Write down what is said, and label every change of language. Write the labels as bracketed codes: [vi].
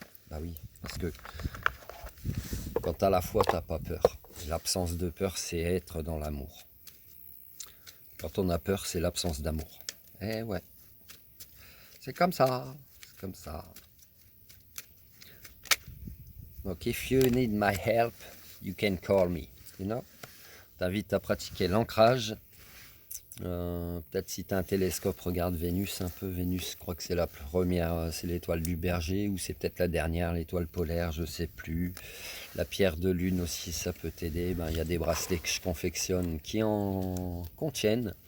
[fr] Bah oui, parce que quand tu as la foi, tu n'as pas peur. L'absence de peur, c'est être dans l'amour. Quand on a peur, c'est l'absence d'amour. Eh ouais, c'est comme ça, c'est comme ça. [en] Donc, if you need my help, you can call me. You know? [fr] T'invite à pratiquer l'ancrage. Peut-être si tu as un télescope, regarde Vénus un peu. Vénus, je crois que c'est la première, c'est l'étoile du Berger, ou c'est peut-être la dernière, l'étoile polaire, je sais plus. La pierre de lune aussi, ça peut t'aider. Ben, y a des bracelets que je confectionne qui en contiennent.